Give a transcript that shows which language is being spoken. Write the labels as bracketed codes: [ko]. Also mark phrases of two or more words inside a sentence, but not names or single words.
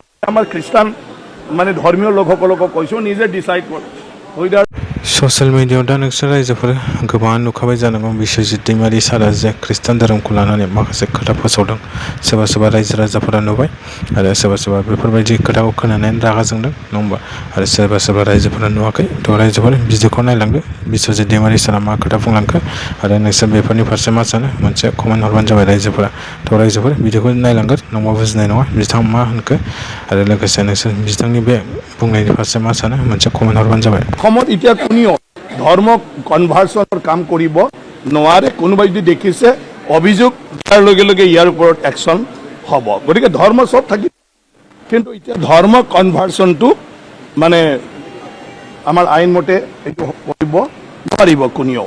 [as] আমাৰ খ্ৰীষ্টান মানে ধৰ্মীয় লোকসকলকো কৈছোঁ নিজে ডিসাইড কৰ হুইদাৰ [brx] ससियेल मिडियायाव दा नोंसोर रायजोफोर गोबाङानो नुखाबाय जानांगौ बिश्वजित दैमारि सारा जे खृष्टान धोरोमखौ लानानै माखासे खोथा फोसावदों सोरबा सोरबा रायजो राजाफोरा नुबाय आरो सोरबा सोरबा बेफोरबायदि खोथाखौ खोनानानै रागा जोंदों नङा होमबा आरो सोरबा सोरबा रायजोफोरा नुवाखै थ' रायजोफोर भिडिअखौ नायलांदो बिश्वजित दैमारि सारा मा खोथा बुंलांखो आरो नोंसोर बेफोरनि फारसे मा सानो मोनसे कमेन्ट हरबानो जाबाय रायजोफोरा थ' रायजोफोर भिडिअखौ नायलांगोन नङाबा बुजिनाय नङा बिथाङा मा होनखो आरो लोगोसे नोंसोर बिथांनि बे बुंनायनि फारसे मा सानो मोनसे कमेन्ट हरबानो जाबाय [as] অসমত এতিয়া কোনেও ধৰ্ম কনভাৰ্সনৰ কাম কৰিব নোৱাৰে কোনোবাই যদি দেখিছে অভিযোগ তাৰ লগে লগে ইয়াৰ ওপৰত একশ্যন হ'ব গতিকে ধৰ্ম সব থাকিব কিন্তু এতিয়া ধৰ্ম কনভাৰ্সনটো মানে আমাৰ আইন মতে এইটো কৰিব নোৱাৰিব কোনেও